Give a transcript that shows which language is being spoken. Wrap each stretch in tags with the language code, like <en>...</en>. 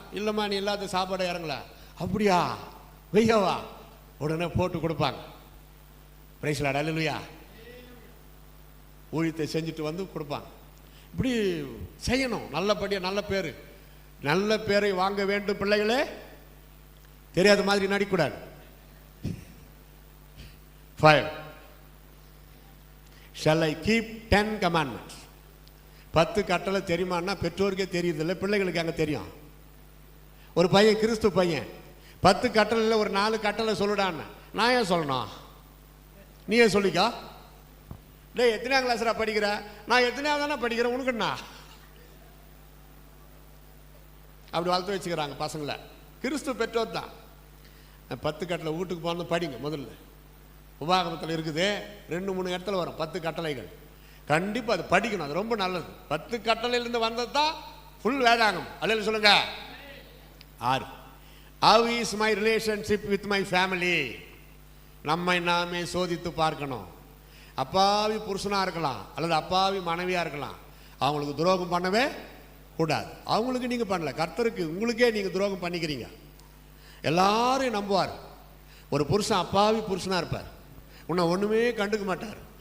<ta>இல்லைம்மா, நீ இல்லாத சாப்பாடு இறங்கலாம். அப்படியா, வெய்யவா, உடனே போட்டு கொடுப்பாங்க. பிரைஸ் லார்ட், அல்லேலூயா. ஊழியத்தை செஞ்சுட்டு வந்து கொடுப்பாங்க. இப்படி செய்யணும். நல்லபடியாக நல்ல பேரை வாங்க வேண்டும் பிள்ளைகளே. தெரியாத மாதிரி நடிக்கூடாது.</ta> <en>5, shall I keep 10 commandments?</en> <ta>10 கட்டளை தெரியுமான்னா பெற்றோருக்கே தெரியுதில்லை, பிள்ளைகளுக்கு அங்கே தெரியும். ஒரு பையன், கிறிஸ்து பையன், 10 கட்டளையில் ஒரு 4 கட்டளை சொல்லுடான்னு நான் ஏன் சொல்லணும்? நீ ஏன் சொல்லிக்கா? டேய், எத்தனையாம் கிளாஸ்ரா படிக்கிற? நான் எத்தனையாவது தானே படிக்கிறேன், உனக்குண்ணா? அப்படி வளர்த்து வச்சுக்கிறாங்க பசங்களை. கிறிஸ்து பெற்றோர் தான். 10 கட்டளை வீட்டுக்கு போனது படிங்க. முதல்ல உபாகமத்தில் இருக்குது, 2-3 இடத்துல வரும் 10 கட்டளைகள். கண்டிப்பாக அது படிக்கணும். அது ரொம்ப நல்லது. 10 கட்டளையிலிருந்து வந்தது தான் ஃபுல் வேதாகம். அல்லேலூயா சொல்லுங்க.</ta> <en>6, how is my relationship with my family?</en> <ta>நம்மை நாமே சோதித்து பார்க்கணும். அப்பாவி புருஷனாக இருக்கலாம் அல்லது அப்பாவி மனைவியாக இருக்கலாம், அவங்களுக்கு துரோகம் பண்ணவே கூடாது. அவங்களுக்கு நீங்கள் பண்ணல, கர்த்தருக்கு உங்களுக்கே நீங்கள் துரோகம் பண்ணிக்கிறீங்க. எல்லாரும் நம்புவார். ஒரு புருஷன் அப்பாவி புருஷனாக இருப்பார், உன்னை ஒன்றுமே கண்டுக்க மாட்டார்.</ta>